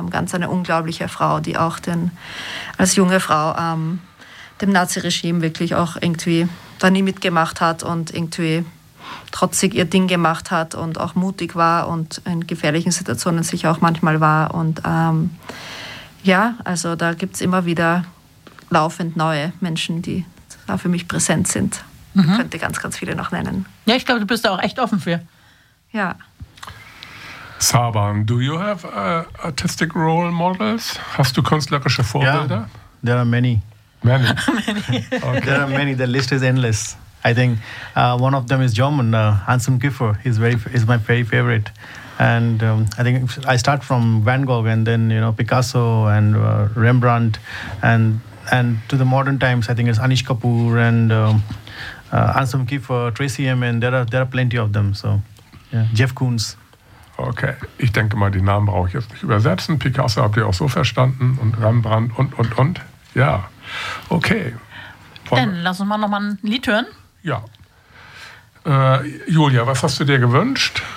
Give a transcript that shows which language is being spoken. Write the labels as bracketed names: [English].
[German] Ganz eine unglaubliche Frau, die auch als junge Frau dem Nazi-Regime wirklich auch irgendwie da nie mitgemacht hat und irgendwie trotzig ihr Ding gemacht hat und auch mutig war und in gefährlichen Situationen sicher auch manchmal war. Und ja, also da gibt es immer wieder laufend neue Menschen, die da für mich präsent sind. Mhm. Ich könnte ganz, ganz viele noch nennen. Ja, ich glaube, du bist da auch echt offen für. Ja. [English] Saban, do you have artistic role models? [German] Hast du künstlerische Vorbilder? [English] Yeah, there are many. Many? Okay. There are many, the list is endless. I think one of them is German, Hanson Kiefer. He's my very favorite. And I think I start from Van Gogh, and then, you know, Picasso and Rembrandt, and to the modern times, I think it's Anish Kapoor and Anselm Kiefer, Tracy Emin. There are plenty of them. So, yeah. Jeff Koons. [German] Okay, ich denke mal, die Namen brauche ich jetzt nicht übersetzen. Picasso habt ihr auch so verstanden, und Rembrandt und. Ja, okay. Dann lass uns mal nochmal ein Lied hören. Ja. Julia, was hast du dir gewünscht?